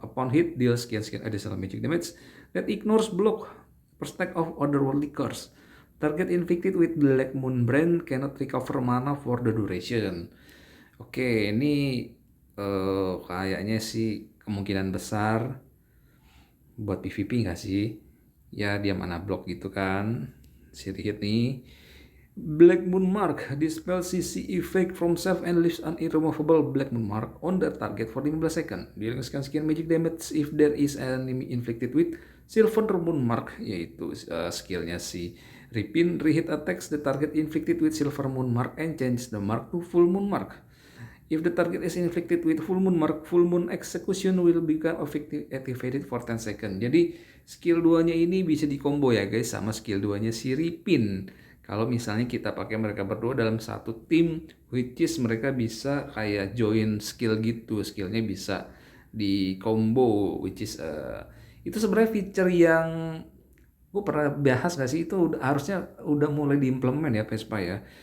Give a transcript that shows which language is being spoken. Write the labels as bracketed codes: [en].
[en] Upon hit, deals skill additional magic damage that ignores block per stack of otherworldly curse. Target inflicted with Black Moon Brand cannot recover mana for the duration. [id] Oke, ini kayaknya sih kemungkinan besar buat PvP nggak sih? Ya dia mana block gitu kan. Si hit nih. [en] Black Moon Mark dispels CC effect from self and leaves an irremovable Black Moon Mark on the target for 15 seconds. Dealing sekian magic damage if there is an enemy inflicted with Silver Moon Mark, [id] yaitu skillnya si Ripin. [en] Rehit attacks the target inflicted with Silver Moon Mark and change the mark to Full Moon Mark. If the target is inflicted with Full Moon Mark, Full Moon Execution will become activated for 10 seconds. [id] Jadi skill 2-nya ini bisa dikombo ya guys sama skill 2-nya si Ripin. Kalau misalnya kita pakai mereka berdua dalam satu tim, [en] which is [id] mereka bisa kayak join skill gitu, skillnya bisa di combo, which is itu sebenarnya feature yang gue pernah bahas nggak sih, itu harusnya udah mulai diimplement ya Vespa ya.